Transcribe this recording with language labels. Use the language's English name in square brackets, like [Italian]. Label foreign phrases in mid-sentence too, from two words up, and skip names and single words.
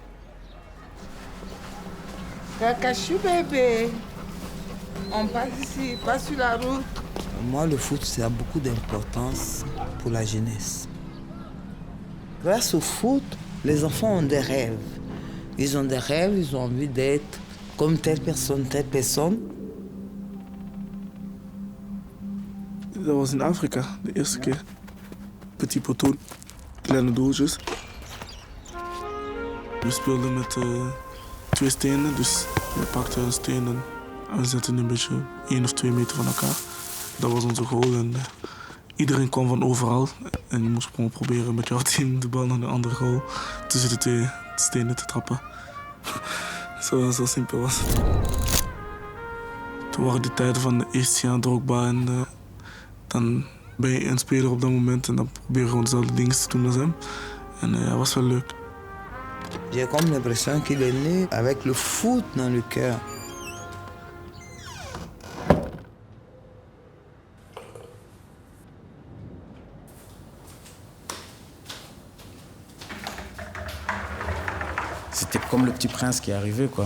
[French] Kakachu bébé, on passe ici, pas sur la route. Moi, le foot, ça a beaucoup d'importance pour la jeunesse. Grâce au foot, les enfants ont des rêves. Ils ont des rêves, ils ont envie d'être comme telle personne, telle personne. [Dutch] Dat was in Afrika, de eerste keer. [French] Petit poteau, [Dutch] kleine doeltjes. We speelden met 2 stenen, dus we pakten een steen en we zetten een beetje 1 of 2 meter van elkaar. Dat was onze goal en iedereen kwam van overal. En je moest gewoon proberen met jouw team de bal naar de andere goal tussen de 2 stenen te trappen. Zo simpel was het. Toen waren die tijden van de Estienne, Drogba en dan ben je een speler op dat moment en dan probeer je gewoon dezelfde dingen te doen als hem. En dat was wel leuk. [French] J'ai comme l'impression qu'il est né avec le foot dans le cœur. C'était comme le petit prince qui est arrivé, quoi.